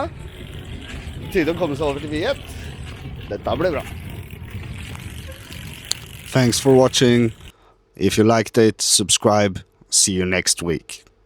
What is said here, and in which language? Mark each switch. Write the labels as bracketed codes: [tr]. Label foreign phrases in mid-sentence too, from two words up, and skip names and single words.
[no] Tid å komme seg over til Viet. Dette blir bra. [en] Thanks for watching. If you liked it, subscribe. See you next week.